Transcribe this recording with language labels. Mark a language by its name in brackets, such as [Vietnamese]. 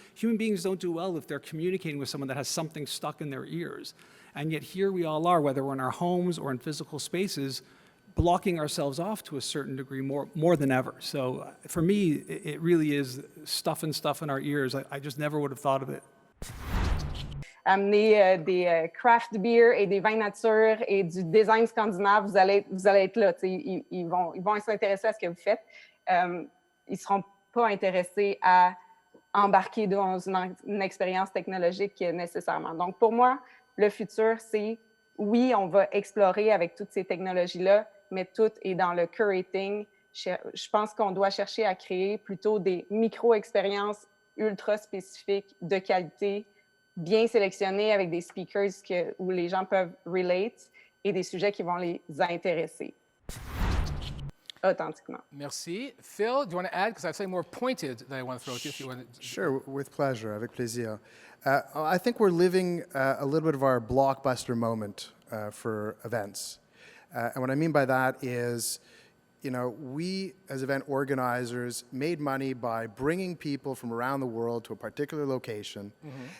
[English] Human beings don't do well if they're communicating with someone that has something stuck in their ears. And yet here we all are, whether we're in our homes or in physical spaces, blocking ourselves off to a certain degree more than ever. So for me, it really is stuff in our ears. I just never would have thought of it. [French] Amener des craft beer et des vins nature et du design scandinave, vous allez être là. Ils vont s'intéresser à ce que vous faites. Ils ne seront pas intéressés à embarquer dans une expérience technologique nécessairement. Donc, pour moi, le futur, c'est, oui, on va explorer avec toutes ces technologies-là, mais tout est dans le curating. Je pense qu'on doit chercher à créer plutôt des micro-expériences ultra spécifiques de qualité, bien sélectionnées avec des speakers où les gens peuvent relate et des sujets qui vont les intéresser authentiquement. Merci. [English] Phil, do you want to add? Because I have something more pointed that I want to throw at you. If you want to... Sure, with pleasure, [French] avec plaisir. [English] I think we're living a little bit of our blockbuster moment for events. And what I mean by that is, you know, we as event organizers made money by bringing people from around the world to a particular location. Mm-hmm.